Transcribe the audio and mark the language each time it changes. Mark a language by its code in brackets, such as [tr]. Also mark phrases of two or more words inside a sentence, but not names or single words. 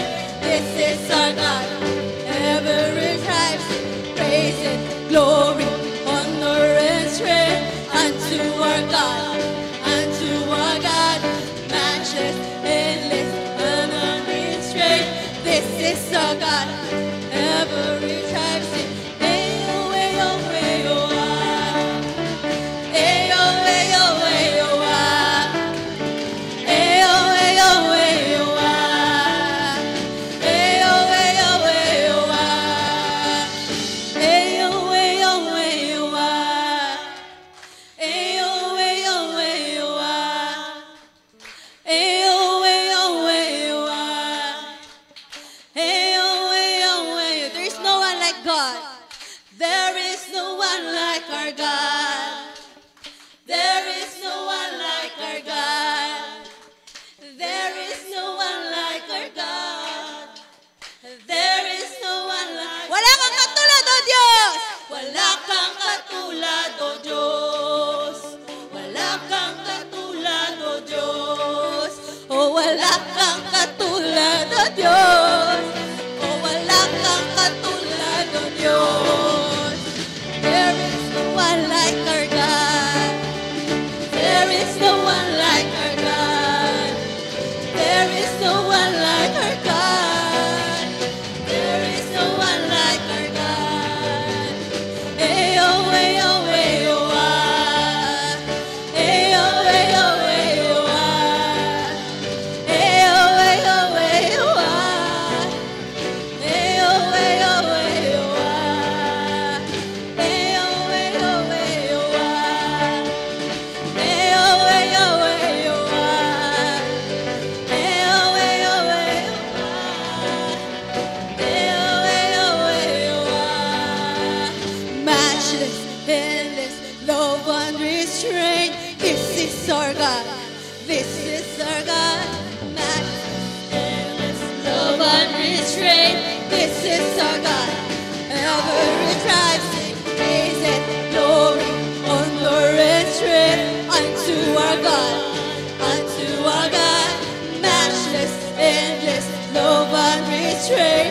[en] This is our God, every tribe sing praise and glory, honor and strength unto our God, matchless, endless, and unrestrained. This is our God. Every tribe sing, ayo, ayo, ayo, ah. Ayo, ayo, ayo, ah. Ayo, ayo, ayo, ah. Ayo, ayo, ayo, ah. Ayo, ayo, ayo, ah. Ayo, ayo, ayo, ah. Ayo, ayo, ayo, ah. Ayo, ayo, ayo. There is no one like God. There is no one like our God. There is no one like our God. There is no one like our God. There is no one like. [tl] Wala kang katulad, O Diyos! Wala kang katulad, O Diyos. Wala kang katulad, O Diyos. O wala kang katulad, O Diyos. O wala kang katulad, O Diyos. [en] There is no one like our God. There is no one like our God. There is no one like our God. There is no one like our God. Ayo, ayo, ayo, ah. Ayo, ayo, ayo, ah. Ayo, ayo, ayo, ah. Ayo, ayo, ayo, ah. Ayo, ayo, ayo, ah. Ayo, ayo, ayo, ah. Ayo, ayo, ayo, ah. Ayo, ayo, ayo, ah. Matchless, endless, love unrestrained. This is our God. This is our God. Matchless, endless, love unrestrained. This is our God. Every tribe sing praise and glory, honor and strength unto our God, matchless, endless, love unrestrained.